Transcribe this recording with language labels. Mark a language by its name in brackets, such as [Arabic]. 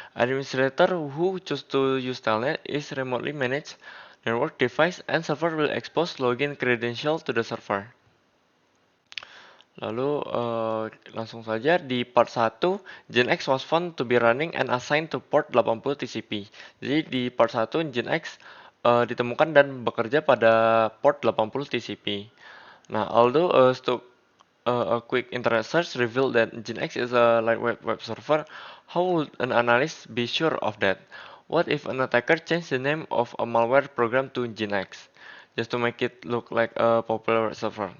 [English] Administrator who choose to use Telnet is remotely managed network device and server will expose login credential to the server. [Indonesian] Lalu langsung saja di [English] part 1, Nginx was found to be running and assigned to port 80 TCP. [Indonesian] Jadi di part 1 Nginx ditemukan dan bekerja pada port 80 TCP. [English] Nah, although a quick internet search revealed that Nginx is a lightweight web server, how would an analyst be sure of that? What if an attacker changed the name of a malware program to Nginx? Just to make it look like a popular server.